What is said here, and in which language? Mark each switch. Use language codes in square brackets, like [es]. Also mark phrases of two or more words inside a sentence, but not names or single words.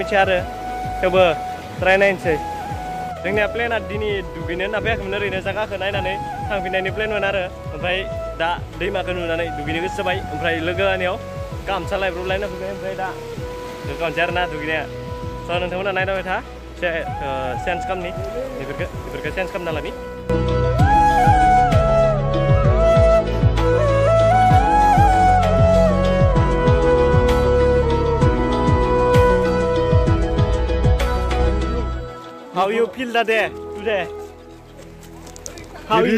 [brx] मिथिया आरो थेवबो ट्राय नायनोसै जोंनिया प्लेना दिनै दुगैनो होनना फैयाखैमोन ओरैनो जायगाखौ नायनानै थांफिननायनि प्लेनमोन आरो ओमफ्राय दा दैमाखौ नुनानै दुगैनो गोसो जाबाय ओमफ्राय लोगोनियाव गामसा लायब्रबलायना फैबाय ओमफ्राय दा गोग्गानोसै आरोना दुगैनाया स' नोंथांमोना नायदावबाय था चेन्ज खालामनि बेफोरखौ चेन्ज खालामना लानि [en] How you feel the day today? How you?